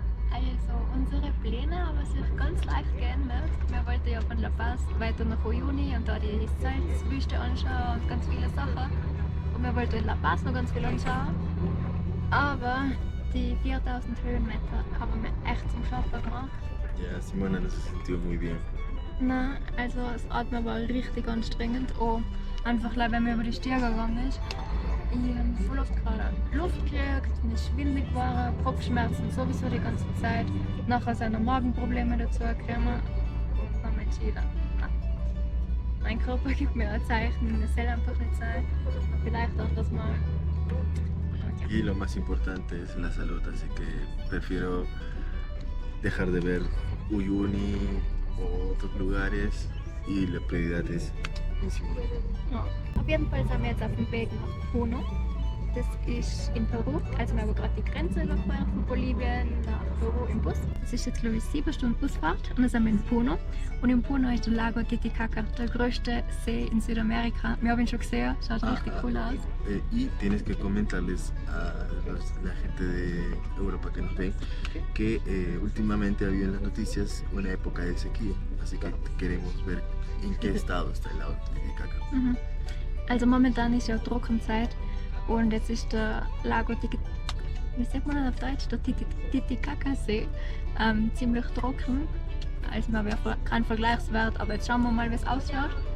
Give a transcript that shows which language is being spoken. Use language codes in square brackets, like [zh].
[de] Also unsere Pläne haben sich ganz leicht geändert. Wir wollten ja von La Paz weiter nach Uyuni und da die Salzwüste anschauen und ganz viele Sachen. Und wir wollten in La Paz noch ganz viel anschauen. Aber die 4000 Höhenmeter haben wir echt zum Schaffen gemacht. [es] Ja, Simona no se sintió muy bien. [de] Nein, also das Atmen war richtig anstrengend. Auch einfach, wenn man über die Stiege gegangen ist. Ich habe voll oft gerade Luft gekriegt, mir ist schwindelig geworden, Kopfschmerzen sowieso die ganze Zeit. Nachher sind noch Magenprobleme dazu gekommen. Und dann entschieden, nein. Mein Körper gibt mir ein Zeichen, es soll einfach nicht sein. Vielleicht auch das mal. [es] Y lo más importante es la salud, así que prefiero dejar de ver Uyuni o otros lugares y la prioridad es en Simona. [de] Ja. Auf jeden Fall sind wir jetzt auf dem Weg nach Puno. Das ist in Peru, also wir haben gerade die Grenze überquert von Bolivien nach Peru im Bus. Das ist jetzt glaube ich 7 Stunden Busfahrt und dann sind wir in Puno. Und in Puno ist der Lago Titicaca, der größte See in Südamerika. Wir haben ihn schon gesehen, schaut richtig cool aus. [es] Y tienes que comentarles a la gente de Europa que nos ve que últimamente ha habido en las noticias una época de sequía, así que queremos ver en qué estado está el lago Titicaca. Mhm. [de] Also momentan ist ja Trockenzeit und jetzt ist der Lago wie sagt man das auf Deutsch? Der Titicaca-See ziemlich trocken. Also wir haben ja keinen Vergleichswert, aber jetzt schauen wir mal, wie es ausschaut.